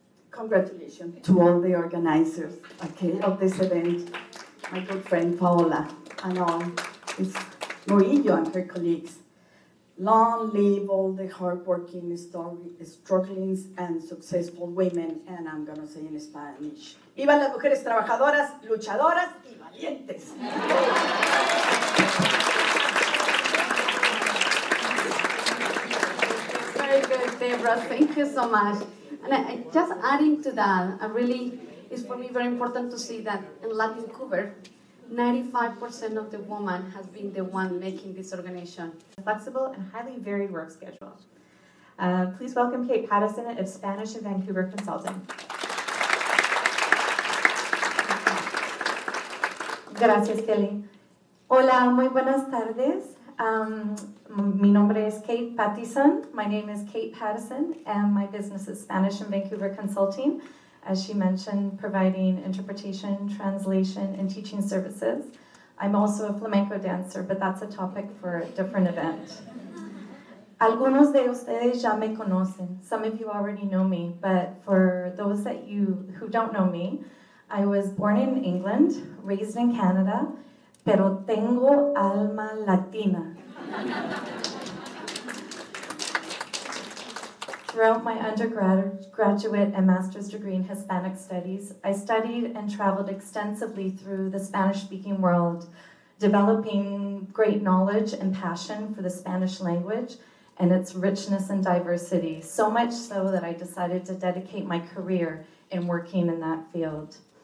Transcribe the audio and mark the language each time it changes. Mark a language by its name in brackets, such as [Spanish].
[English] Congratulations to all the organizers, okay, of this event, my good friend Paola, and all Ms. Murillo and her colleagues. Long live all the hardworking, struggling, and successful women, and I'm going to say in Spanish. [Spanish] ¡Vivan las mujeres trabajadoras, luchadoras y valientes! [English] Very good, Debra. Thank you so much. And just adding to that, it's for me very important to see that in Latin Vancouver, 95% of the woman has been the one making this organization. Flexible and highly varied work schedule. Please welcome Kate Patterson of Spanish in Vancouver Consulting. [Spanish] Gracias, Kelly. Hola, muy buenas tardes. Mi nombre es Kate Patterson. [English] My name is Kate Patterson, and my business is Spanish in Vancouver Consulting. As she mentioned, providing interpretation, translation, and teaching services. I'm also a flamenco dancer, but that's a topic for a different event. Algunos de ustedes ya me conocen. Some of you already know me, but for those who don't know me, I was born in England, raised in Canada, [Spanish] pero tengo alma latina. [English] Throughout my undergraduate and master's degree in Hispanic Studies, I studied and traveled extensively through the Spanish-speaking world, developing great knowledge and passion for the Spanish language and its richness and diversity, so much so that I decided to dedicate my career in working in that field.